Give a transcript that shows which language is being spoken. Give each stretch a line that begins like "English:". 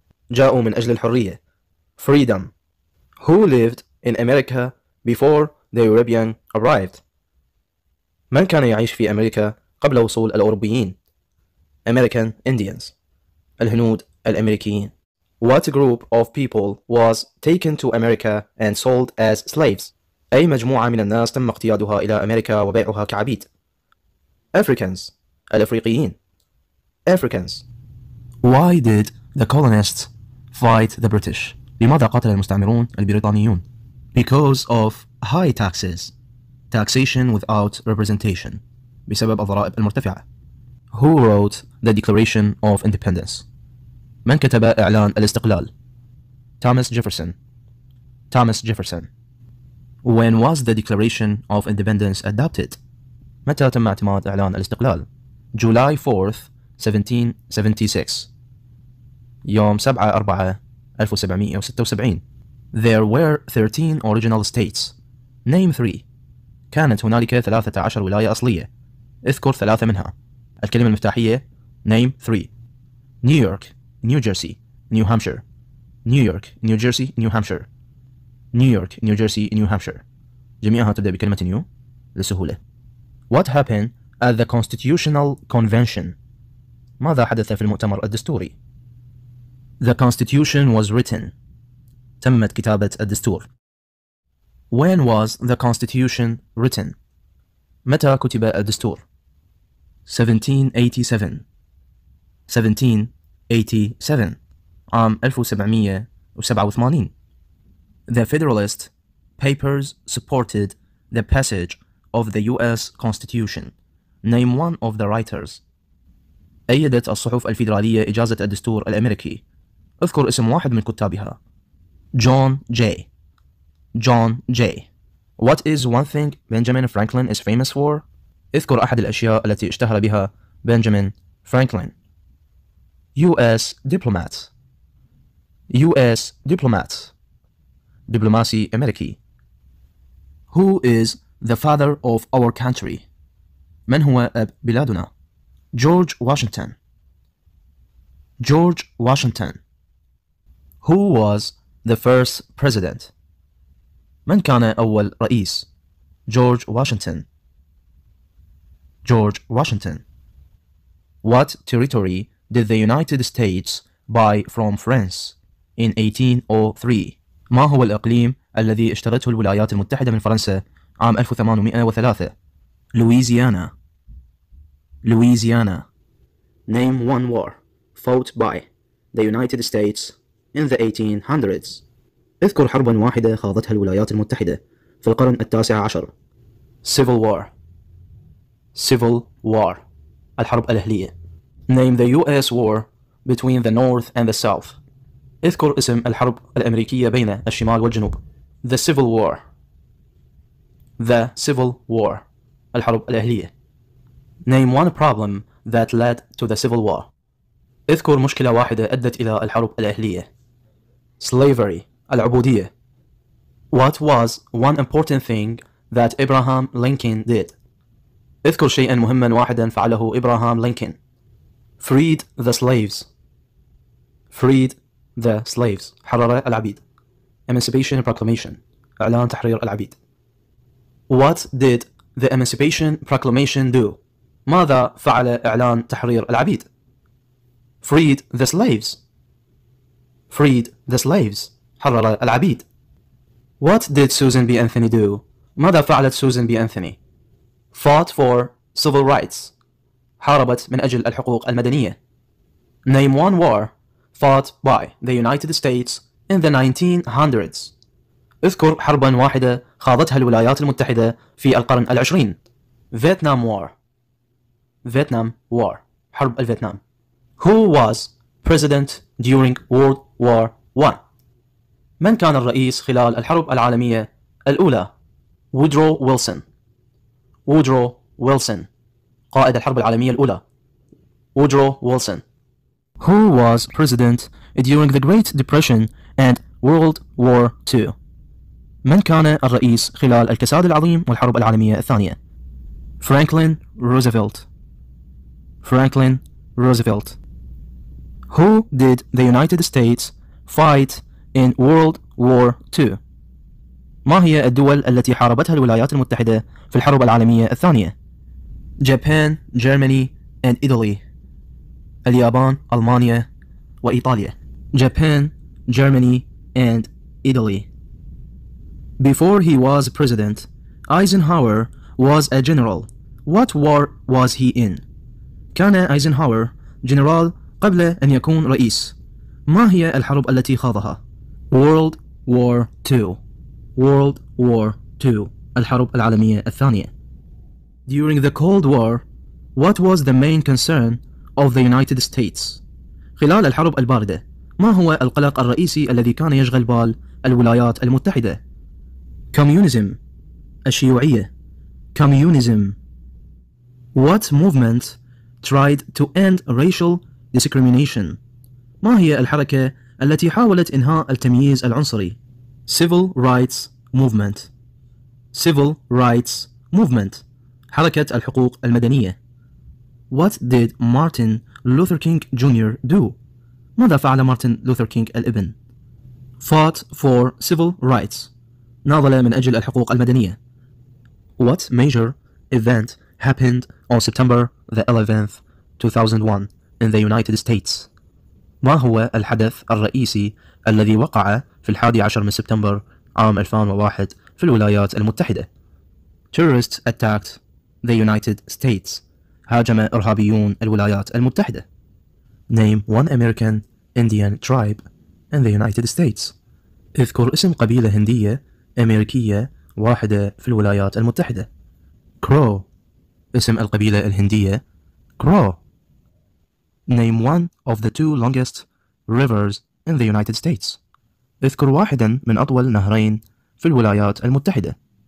Arabic: جاءوا من أجل الحرية.
English: Freedom. Who lived in America before the European arrived?
Arabic: من كان يعيش في أمريكا قبل وصول الأوروبيين؟
English: American Indians.
Arabic: الهنود الأمريكيين.
English: What group of people was taken to America and sold as slaves?
Arabic: أي مجموعة من الناس تم اقتيادها إلى أمريكا وبيعها كعبيد؟
English: Africans.
Arabic: الأفريقيين.
English: Africans. Why did the colonists fight the British?
Arabic: لماذا قاتل المستعمرون البريطانيون؟
English: Because of high taxes. Taxation without representation.
Arabic: بسبب الضرائب المرتفعة.
English: Who wrote the Declaration of Independence?
Arabic: من كتب إعلان الاستقلال؟
English: Thomas Jefferson. Thomas Jefferson. When was the Declaration of Independence adopted?
Arabic: متى تم اعتماد إعلان الاستقلال؟
English: July 4th, 1776.
Arabic: يوم 7/4/1776.
English: There were 13 original states. Name 3.
Arabic: كانت هنالك 13 ولاية أصلية. اذكر 3 منها. الكلمة المفتاحية
English: Name 3. New York, New Jersey, New Hampshire. New York, New Jersey, New Hampshire. New York, New Jersey, New Hampshire.
Arabic: جميعها تبدأ بكلمة New للسهولة.
English: What happened at the Constitutional Convention.
Arabic: ماذا حدث في المؤتمر الدستوري؟
English: The Constitution was written.
Arabic: تمت كتابة الدستور.
English: When was the Constitution written?
Arabic: متى كتب الدستور؟ 1787. 1787 عام 1787.
English: The Federalist Papers supported the passage of the U.S. Constitution. Name one of the writers.
Arabic: أيدت الصحف الفيدرالية إجازة الدستور الأمريكي. اذكر اسم واحد من كتابها. John Jay. John Jay.
English: What is one thing Benjamin Franklin is famous for?
Arabic: اذكر أحد الأشياء التي اشتهر بها بنجامين فرانكلين.
English: U.S. diplomat. U.S. diplomat.
Arabic: دبلوماسي أمريكي.
English: Who is the father of our country?
Arabic: من هو أب بلادنا؟ George Washington.
English: George Washington. Who was the first president?
Arabic: من كان أول رئيس؟ George Washington.
English: George Washington. What territory did the United States buy from France in 1803?
Arabic: ما هو الإقليم الذي اشترته الولايات المتحدة من فرنسا عام 1803؟ Louisiana.
English: Louisiana. Name one war fought by the United States in the 1800s.
Arabic: اذكر حربا واحدة خاضتها الولايات المتحدة في القرن التاسع عشر.
English: Civil War. Civil War.
Arabic: الحرب الأهلية.
English: Name the U.S. war between the North and the South.
Arabic: اذكر اسم الحرب الأمريكية بين الشمال والجنوب.
English: The Civil War. The Civil War.
Arabic: الحرب الأهلية.
English: Name one problem that led to the Civil War.
Arabic: اذكر مشكلة واحدة أدت إلى الحرب الأهلية.
English: Slavery. العبودية. What was one important thing that Abraham Lincoln did?
Arabic: اذكر شيئا مهما واحدا فعله إبراهام لينكولن.
English: Freed the slaves. Freed the slaves.
Arabic: حرر العبيد.
English: Emancipation Proclamation.
Arabic: إعلان تحرير العبيد.
English: What did the Emancipation Proclamation do?
Arabic: ماذا فعل إعلان تحرير العبيد؟
English: Freed the slaves. Freed the slaves.
Arabic: حرر العبيد.
English: What did Susan B. Anthony do?
Arabic: ماذا فعلت سوزان بي أنثوني؟
English: Fought for civil rights.
Arabic: حاربت من أجل الحقوق المدنية.
English: Name one war fought by the United States in the 1900s.
Arabic: اذكر حربا واحدة خاضتها الولايات المتحدة في القرن العشرين.
English: Vietnam War. Vietnam War.
Arabic: حرب الفيتنام.
English: Who was president during World War I?
Arabic: من كان الرئيس خلال الحرب العالمية الأولى؟ Woodrow Wilson.
English: Woodrow Wilson.
Arabic: قائد الحرب العالمية الأولى.
English: Woodrow Wilson. Who was president during the Great Depression and World War II?
Arabic: من كان الرئيس خلال الكساد العظيم والحرب العالمية الثانية؟ Franklin Roosevelt.
English: Franklin Roosevelt. Who did the United States fight in World War II?
Arabic: ما هي الدول التي حاربتها الولايات المتحدة في الحرب العالمية الثانية؟ Japan, Germany and Italy. اليابان، ألمانيا وإيطاليا.
English: Japan, Germany and Italy. Before he was president, Eisenhower was a general. What war was he in?
Arabic: كان أيزنهاور جنرال قبل أن يكون رئيس. ما هي الحرب التي خاضها؟
English: World War II. World War II.
Arabic: الحرب العالمية الثانية.
English: During the Cold War, what was the main concern of the United States?
Arabic: خلال الحرب الباردة، ما هو القلق الرئيسي الذي كان يشغل بال الولايات المتحدة؟ Communism. الشيوعية. Communism.
English: What movement tried to end racial discrimination?
Arabic: ما هي الحركة التي حاولت إنهاء التمييز العنصري؟
English: Civil Rights Movement. Civil Rights Movement.
Arabic: حركة الحقوق المدنية.
English: What did Martin Luther King Jr. do?
Arabic: ماذا فعل مارتن لوثر كينغ الابن؟
English: Fought for civil rights.
Arabic: ناضل من أجل الحقوق المدنية.
English: What major event happened on September the 11th, 2001 in the United States.
Arabic: ما هو الحدث الرئيسي الذي وقع في 11 من سبتمبر عام 2001 في الولايات المتحدة؟
English: Terrorists attacked the United States.
Arabic: هاجم إرهابيون الولايات المتحدة.
English: Name one American Indian tribe in the United States.
Arabic: اذكر اسم قبيلة هندية أمريكية واحدة في الولايات المتحدة.
English: Crow.
Arabic: اسم القبيلة الهندية Crow.
English: Name one of the two longest rivers in the United States.
Arabic: اذكر واحدا من أطول نهرين في الولايات المتحدة.